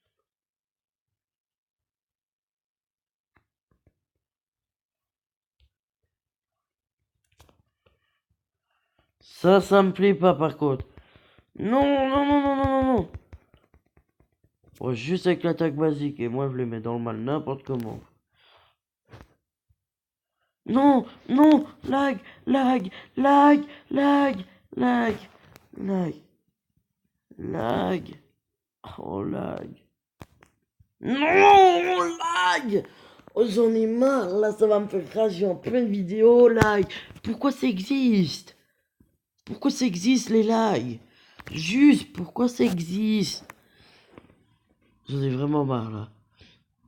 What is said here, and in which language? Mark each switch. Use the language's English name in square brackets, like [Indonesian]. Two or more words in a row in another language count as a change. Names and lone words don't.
[French] Ça me plaît pas par contre. Non. Ouais, juste avec l'attaque basique et moi je les mets dans le mal n'importe comment. Non, lag, lag, lag, lag, lag, lag, lag. Oh lag. Non, lag. Oh j'en ai marre, là ça va me faire rager en pleine vidéo, lag. Pourquoi ça existe? Pourquoi ça existe les lags? Juste, pourquoi ça existe? J'en ai vraiment marre là.